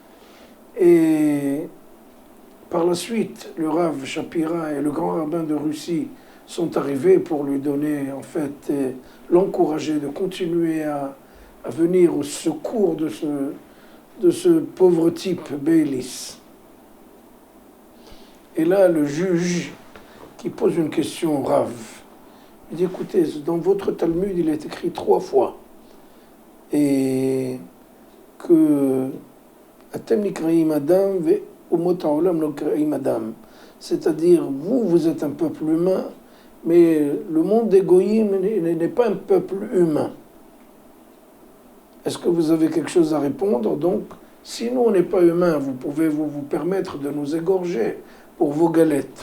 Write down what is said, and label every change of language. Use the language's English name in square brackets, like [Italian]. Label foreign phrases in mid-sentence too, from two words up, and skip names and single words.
[French] Et par la suite, le Rav Shapira et le grand rabbin de Russie sont arrivés pour lui donner, en fait, l'encourager de continuer à venir au secours de ce pauvre type, Beilis. Et là, le juge qui pose une question au Rav, il dit, écoutez, dans votre Talmud, il est écrit 3 fois, et que [Hebrew] אתם נקראים אדם ואומות העולם לא נקראים אדם, [French] c'est-à-dire, vous êtes un peuple humain, mais le monde des goïms n'est pas un peuple humain. Est-ce que vous avez quelque chose à répondre? Donc, si nous, on n'est pas humain, vous pouvez vous permettre de nous égorger pour vos galettes.